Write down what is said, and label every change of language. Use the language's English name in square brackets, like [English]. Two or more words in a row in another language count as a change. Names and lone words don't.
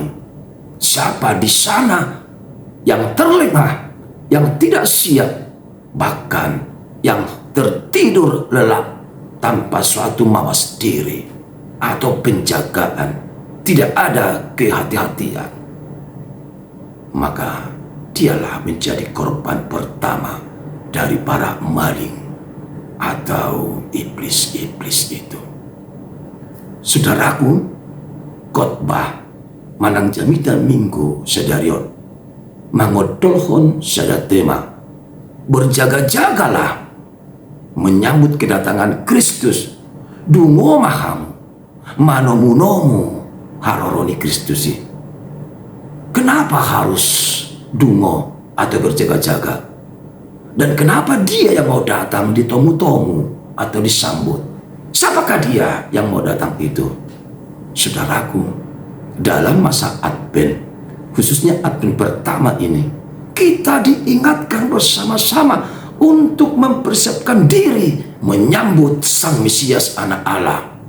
[Indonesian] Siapa di sana yang terlengah, yang tidak siap, bahkan yang tertidur lelap tanpa suatu mawas diri atau penjagaan, tidak ada kehati-hatian, maka dialah menjadi korban pertama dari para maling atau iblis-iblis itu. [Batak Toba] Saudaraku, khotbah manang jamita minggu sedarion mangodolhon sada tema [Indonesian] berjaga-jagalah menyambut kedatangan Kristus. [Batak Toba] Dungo maham manomunomu haroroni Kristusi. [Indonesian] Kenapa harus dungo atau berjaga-jaga? Dan kenapa dia yang mau datang ditomu-tomu atau disambut? Siapakah dia yang mau datang itu? Saudaraku, dalam masa Advent, khususnya Advent pertama ini, kita diingatkan bersama-sama untuk mempersiapkan diri menyambut Sang Mesias Anak Allah.